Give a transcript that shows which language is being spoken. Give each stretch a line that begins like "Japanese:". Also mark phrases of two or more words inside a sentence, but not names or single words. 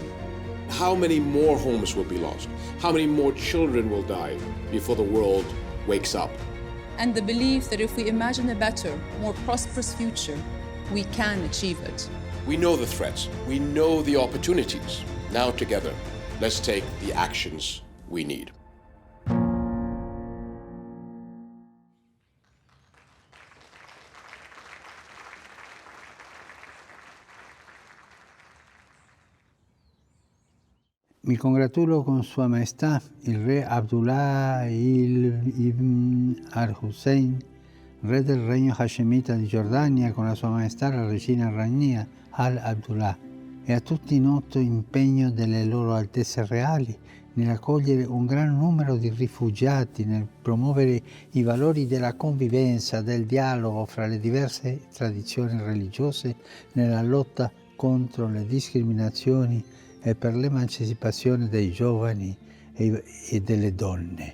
English: How many more homes will be lost? How many more children will die before the world wakes up? And the belief that if we imagine a better, more prosperous future, we can achieve it. We know the threats, we know the opportunities. Now together, let's take the actions we need.
Italian: Mi congratulo con Sua Maestà il re Abdullah ibn al-Hussein, re del Regno Hascemita di Giordania, con la Sua Maestà la Regina Rania al-Abdullah, e a tutti noto impegno delle loro altezze reali nell'accogliere un gran numero di rifugiati, nel promuovere i valori della convivenza, del dialogo fra le diverse tradizioni religiose, nella lotta contro le discriminazioni e per l'emancipazione dei giovani e delle donne.